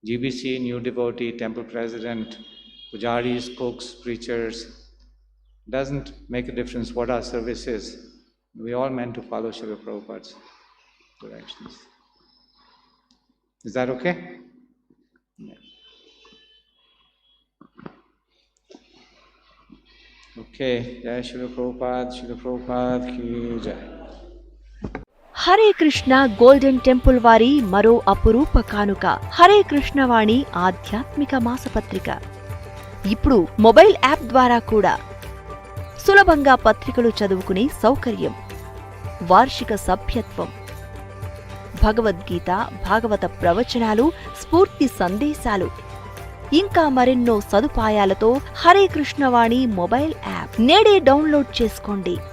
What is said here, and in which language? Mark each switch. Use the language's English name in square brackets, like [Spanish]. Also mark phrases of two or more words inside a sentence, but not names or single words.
[English] GBC, new devotee, temple president, pujaris, cooks, preachers. Doesn't make a difference what our service is. We all meant to follow Srila Prabhupada's directions. Is that okay? Yeah. Okay. [Hindi] जय श्रील प्रभुपाद की जय. [Telugu] హరే కృష్ణ గోల్డెన్ టెంపుల్ వారి మరో అపురూప కానుక హరే కృష్ణవాణి ఆధ్యాత్మిక మాసపత్రిక. ఇప్పుడు మొబైల్ యాప్ ద్వారా కూడా సులభంగా పత్రికలు చదువుకునే సౌకర్యం, వార్షిక సభ్యత్వం, భగవద్గీత, భాగవత ప్రవచనాలు, స్ఫూర్తి సందేశాలు, ఇంకా మరెన్నో సదుపాయాలతో హరే కృష్ణవాణి మొబైల్ యాప్ నేడే డౌన్లోడ్ చేసుకోండి.